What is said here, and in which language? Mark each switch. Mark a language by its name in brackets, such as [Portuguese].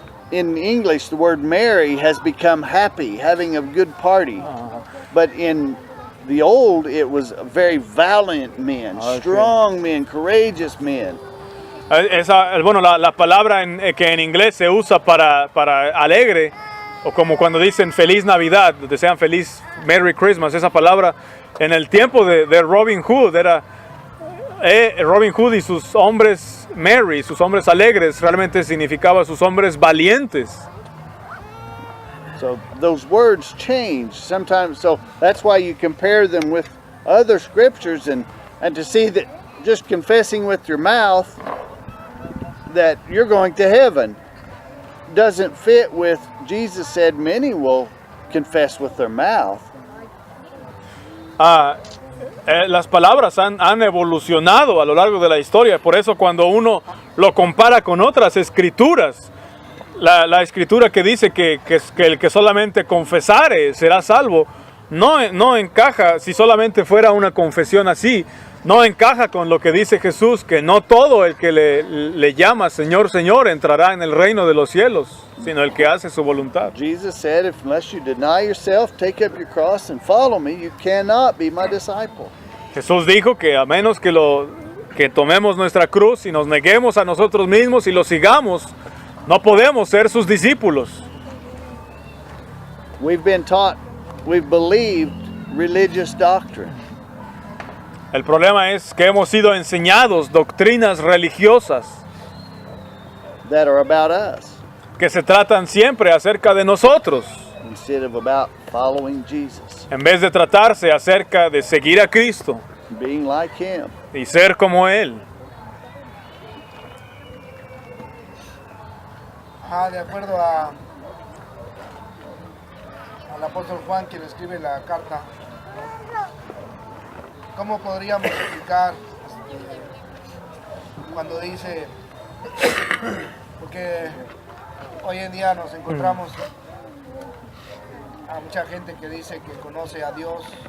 [English] In English, the word merry has become happy, having a good party. But in the old, it was very valiant men, strong men, courageous men. [Spanish] La palabra que en inglés se usa para alegre, o como cuando dicen feliz Navidad, desean feliz Merry Christmas, esa palabra en el tiempo de Robin Hood era Robin Hood y sus hombres merry, sus hombres alegres, realmente significaba sus hombres valientes. [English] So those words change sometimes. So that's why you compare them with other scriptures and to see that just confessing with your mouth that you're going to heaven doesn't fit with Jesus said many will confess with their mouth. [Spanish] Las palabras han evolucionado a lo largo de la historia, por eso cuando uno lo compara con otras escrituras, la escritura que dice que el que solamente confesare será salvo, no encaja. Si solamente fuera una confesión así, no encaja con lo que dice Jesús, que no todo el que le llama Señor, Señor entrará en el reino de los cielos, sino el que hace su voluntad. [English] Jesus said, if unless you deny yourself, take up your cross and follow me, you cannot be my disciple. [Spanish] Jesús dijo que a menos que tomemos nuestra cruz y nos neguemos a nosotros mismos y lo sigamos, no podemos ser sus discípulos. [English] We've believed religious doctrine. [Spanish] El problema es que hemos sido enseñados doctrinas religiosas [English] that are about us, [Spanish] que se tratan siempre acerca de nosotros, [English] instead of about following Jesus, [Spanish] en vez de tratarse acerca de seguir a Cristo [English] being like him. [Spanish] y ser como Él. De acuerdo al apóstol Juan, quien escribe la carta, ¿cómo podríamos explicar cuando dice, porque hoy en día nos encontramos a mucha gente que dice que conoce a Dios,